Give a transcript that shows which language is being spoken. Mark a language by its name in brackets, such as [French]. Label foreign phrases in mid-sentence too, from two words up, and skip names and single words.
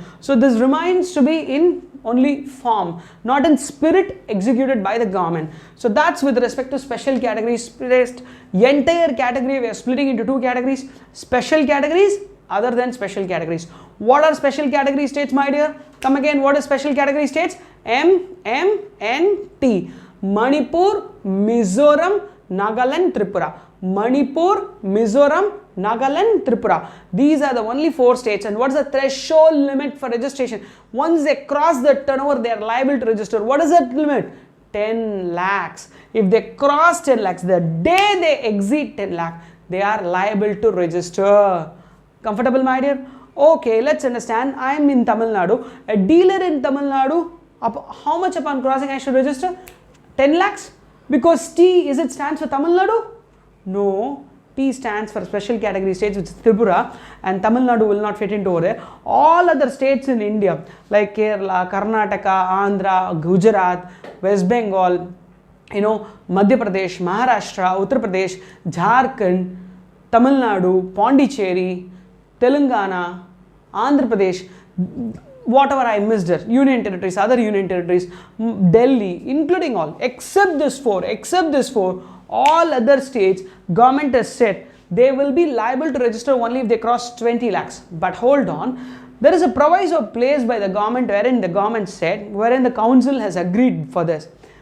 [English] So this remains to be in only form, not in spirit executed by the government. So that's with respect to special categories. Entire category we are splitting into 2 categories: special categories, other than special categories. What are special category states, my dear? Come again, what is special category states? MMNT. Manipur, Mizoram, Nagaland, Tripura. Manipur, Mizoram, Nagaland, Tripura. These are the only 4 states. And what is the threshold limit for registration? Once they cross the turnover, they are liable to register. What is that limit? 10 lakhs. If they cross 10 lakhs, the day they exceed 10 lakh, they are liable to register. Comfortable, my dear? Okay, let's understand. I am in Tamil Nadu. A dealer in Tamil Nadu, how much upon crossing I should register? 10 lakhs? Because T, is it stands for Tamil Nadu? No. T stands for special category states, which is Tripura, and Tamil Nadu will not fit into over there. All other states in India like Kerala, Karnataka, Andhra, Gujarat, West Bengal, Madhya Pradesh, Maharashtra, Uttar Pradesh, Jharkhand, Tamil Nadu, Pondicherry, Telangana, Andhra Pradesh, whatever I missed there, union territories, other union territories, Delhi, including all, except this four, all other states, government has said they will be liable to register only if they cross 20 lakhs. But hold on, there is a proviso placed by the government wherein the government said, wherein the council has agreed for this.